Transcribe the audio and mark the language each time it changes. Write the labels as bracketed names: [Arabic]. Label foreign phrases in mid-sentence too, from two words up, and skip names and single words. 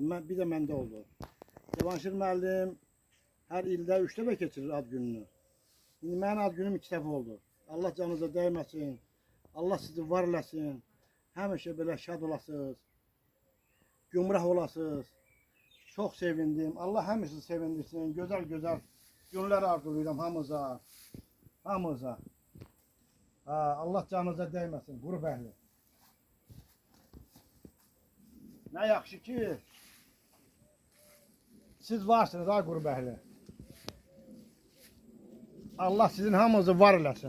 [Azerbaijani] Bir də məndə oldu. Cavanşir müəllim hər ildə 3 dəfə keçirir ad gününü. İndi mənim ad günüm 2 dəfə oldu. Allah canınıza dəyməsin. Allah sizi var eləsin. Həmişə belə şad olasınız. Gümrah olasınız. [Turkish] Çok sevindim. Allah hepinizi sevindirsin. Güzel güzel günler [Azerbaijani] arzulayıram hamıza. Hamıza. [Turkish] Allah canınıza değmesin. [Azerbaijani] Qrup əhli. Ne yaxşı ki siz varsınız ay qrup əhli. Allah sizin hamınızı var eləsin.